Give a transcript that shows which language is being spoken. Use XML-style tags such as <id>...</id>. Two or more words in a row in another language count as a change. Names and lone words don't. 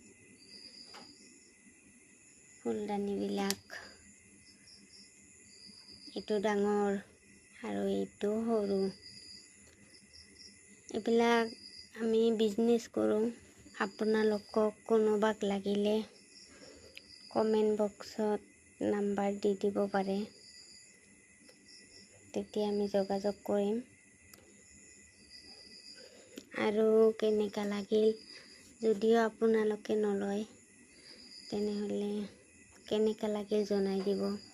<as>ফুলদানী বিলাক ইটু ডাঙৰ আৰু ইটু সৰু। এইবিলাক আমি বিজনেছ কৰোঁ। আপোনালোকক কোনোবাক লাগিলে কমেণ্ট বক্সত নাম্বাৰ দি দিব পাৰে, তেতিয়া আমি যোগাযোগ কৰিম। আৰু কেনেকা লাগিল, যদিও আপোনালোকে নলয় তেনেহ'লে কেনেকা লাগিল জনাই দিব।</as>